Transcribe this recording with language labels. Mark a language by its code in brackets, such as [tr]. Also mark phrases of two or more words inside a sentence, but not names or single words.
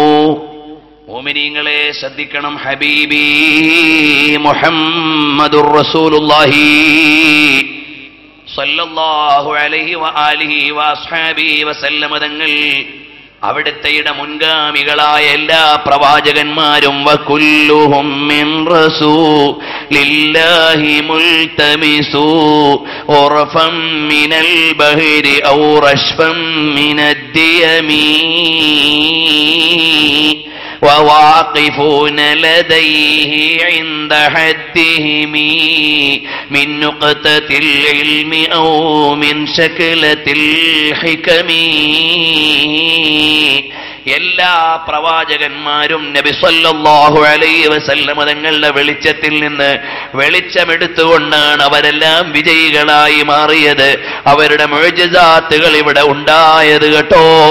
[ml] മുഅ്മിനീങ്ങളെ ശ്രദ്ധിക്കണം, [ar] حبيبي محمد رسول الله صلى الله عليه وعلى آله وأصحابه وسلم [ml] തങ്ങൾ അവിടുത്തെയുടെ മുൻഗാമികളായ എല്ലാ പ്രവാചകന്മാരും [ar] وكلهم من رسول الله ملتمس غرفا من البحر أو رشفا من الديم وواقفون لديه عند حدهم من نقطة العلم أو من شكلة الحكم. [ml] എല്ലാ പ്രവാചകന്മാരും നബി [ar] صلى الله عليه وسلم [ml] തങ്ങളുടെ വെളിച്ചത്തിൽ നിന്ന് വെളിച്ചമെടുത്തുകൊണ്ടാണ് അവരെല്ലാം വിജയികളായി മാറിയത്. അവരുടെ മുഅ്ജിസാത്തുകൾ ഇവിടെ ഉണ്ടായത് കേട്ടോ.